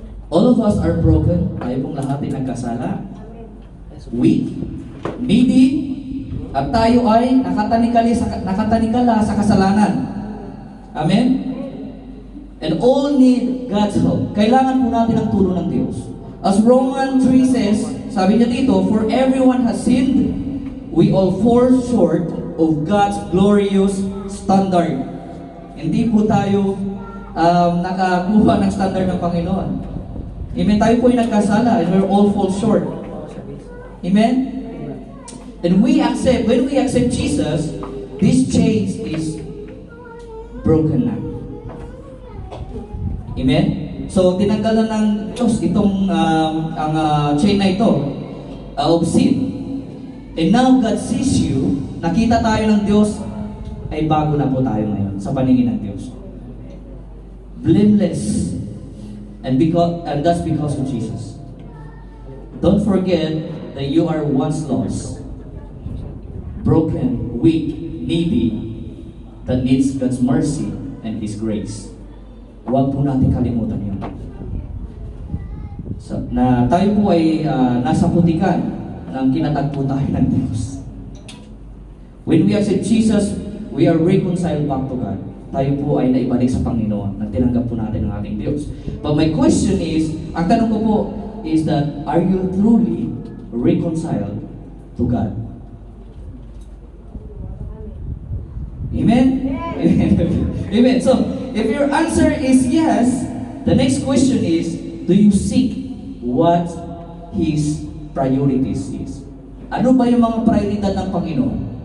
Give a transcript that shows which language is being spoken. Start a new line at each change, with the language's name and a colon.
Filipino: All of us are broken. Tayo pong lahat ay nagkasala. Weak, needy, at tayo ay nakatanikala sa kasalanan. Amen? And all need God's help. Kailangan po natin ang tulong ng Diyos.
English: As Romans 3 says, sabi niya dito, for everyone has sinned, we all fall short of God's glorious standard.
Filipino: Hindi po tayo nakakuha ng standard ng Panginoon.
English: Amen? Tayo po ay nagkasala and we all fall short. Amen? And when we accept Jesus, this chains is broken na. Amen?
Filipino: So, tinanggalan ng Diyos itong chain na ito of sin. And now God sees you, nakita tayo ng Diyos, ay bago na po tayo ngayon sa paningin ng Diyos.
English: Blameless. And that's because of Jesus. Don't forget that you are once lost, broken, weak, needy, that needs God's mercy and His grace.
Filipino: Huwag po natin kalimutan yun. So, na tayo po ay nasa putikan ng kinatagpo tayo ng Diyos.
English: When we accept Jesus, we are reconciled back to God.
Filipino: Tayo po ay naibalik sa Panginoon na tinanggap po natin ang ating Diyos.
English: But my question is, ang tanong ko po is that, are you truly reconciled to God? Amen? Amen. Amen. So, if your answer is yes, the next question is, do you seek what His priorities is?
Filipino: Ano ba yung mga prioridad ng Panginoon?